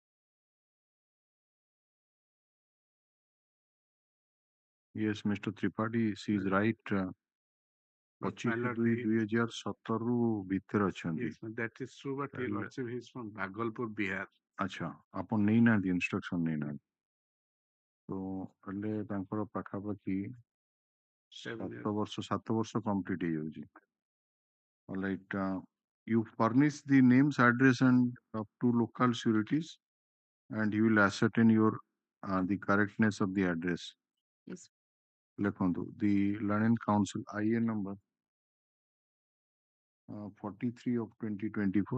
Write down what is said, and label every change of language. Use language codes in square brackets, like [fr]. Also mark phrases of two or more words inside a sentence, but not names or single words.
[en] Yes, Mr. Tripathi, she is right. [or] 25/2/2017 ରୁ ଭିତରେ ଅଛନ୍ତି [en] Yes, that is true, but he also is from Bhagalpur, Bihar. [or] ଆଚ୍ଛା ଆପଣ ନେଇନାହାନ୍ତି ଇନଷ୍ଟ୍ରକ୍ସନ ନେଇନାହାନ୍ତି ତ ହେଲେ ତାଙ୍କର ପାଖାପାଖି 7 ବର୍ଷ କମ୍ପ୍ଲିଟ ହେଇଯାଉଛି [en] Alright, you furnish the names, address and of 2 local sureties and he will ascertain your the correctness of the address. Yes. Lekhandu, the Learned Council IN number 43 of 2024.